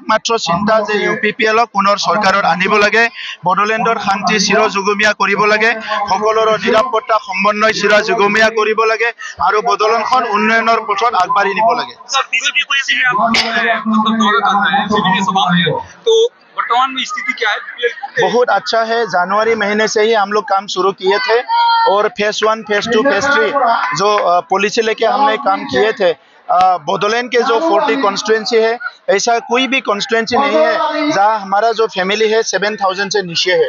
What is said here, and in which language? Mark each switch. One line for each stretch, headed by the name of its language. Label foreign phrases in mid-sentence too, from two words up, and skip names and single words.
Assamese: একমাত্ৰ চিন্তা যে ইউপিপিএলক পুনৰ চৰকাৰত আনিব লাগে, বড়োলেণ্ডৰ শান্তি চিৰযুগমীয়া কৰিব লাগে, সকলোৰে নিৰাপত্তা সমন্বয় চিৰযুগমীয়া কৰিব লাগে আৰু বড়োলেণ্ডখন উন্নয়নৰ পথত আগবাঢ়ি নিব লাগে।
Hindi: वर्तमान में स्थिति क्या है? बहुत अच्छा है। जनवरी महीने से ही हम लोग काम शुरू किए थे और फेज 1, फेज 2, फेज 3 जो पॉलिसी लेके हमने काम किए थे। बोडोलैंड के जो 40 कॉन्स्टिट्यूएंसी है, ऐसा कोई भी कॉन्स्टिट्यूएंसी नहीं है जहाँ हमारा जो फैमिली है 7,000 से नीचे है।